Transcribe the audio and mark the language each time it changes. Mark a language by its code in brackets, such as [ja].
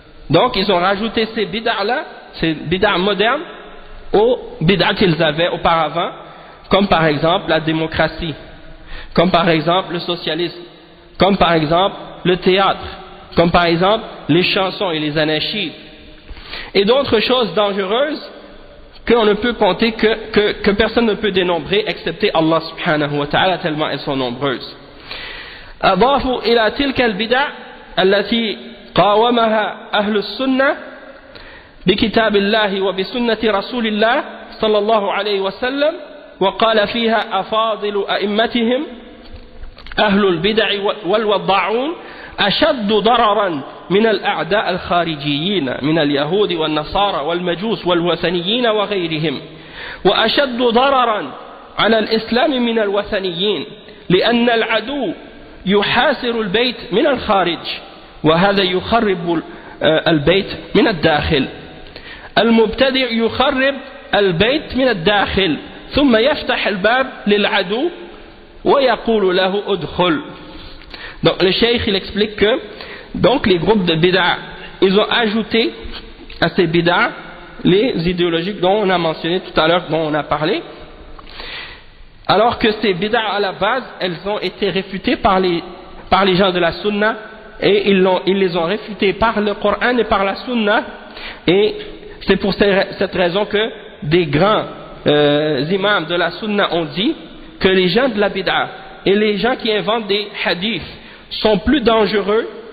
[fr] Donc ils ont rajouté ces bid'a-là, ces bid'a modernes, aux bid'a qu'ils avaient auparavant, comme par exemple la démocratie, comme par exemple le socialisme, comme par exemple le théâtre, comme par exemple les chansons et les anashids, et d'autres choses dangereuses qu'on ne peut compter, que personne ne peut dénombrer excepté Allah subhanahu wa ta'ala, tellement elles sont nombreuses. [ar] أضافوا إلى تلك البدع التي قاومها أهل السنة بكتاب الله وبسنة رسول الله صلى الله عليه وسلم، وقال فيها أفاضل أئمتهم أهل البدع والوضاعون أشد ضررا من الأعداء الخارجيين من اليهود والنصارى والمجوس والوثنيين وغيرهم، وأشد ضررا على الإسلام من الوثنيين، لأن العدو يحاصر البيت من الخارج، وهذا يخرب البيت من الداخل. المبتدع يخرب البيت من الداخل ثم يفتح الباب للعدو ويقول له ادخل. [fr] Donc le cheikh il explique que donc les groupes de bid'a, ils ont ajouté à ces bid'a les idéologies dont on a mentionné tout à l'heure, dont on a parlé, alors que ces bid'a à la base, elles ont été réfutées par les gens de la sunna, et ils les ont réfutées par le Coran et par la sunna, et c'est pour cette raison que des grands imams de la sunna ont dit que les gens de la bid'a et les gens qui inventent des hadiths sont plus dangereux